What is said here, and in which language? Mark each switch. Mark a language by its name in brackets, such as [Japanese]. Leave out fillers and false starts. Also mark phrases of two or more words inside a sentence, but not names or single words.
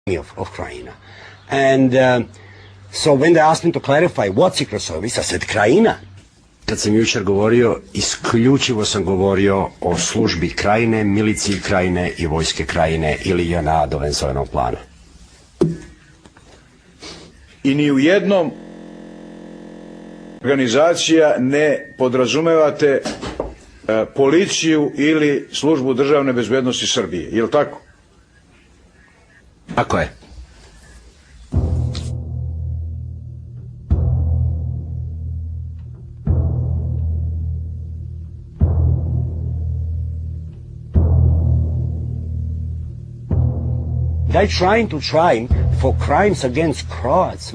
[English] of Krajina. And so when they asked me to clarify what secret service, I said Krajina. [Serbian] Kad sam jučer govorio, isključivo sam govorio o službi Krajine, miliciji Krajine i vojske Krajine ili JNA do Venzovenog plana. I ni u jednom organizacija ne podrazumevate policiju ili službu državne bezbednosti Srbije, je li tako? Tako je. [English] They're trying to try him for crimes against Croats.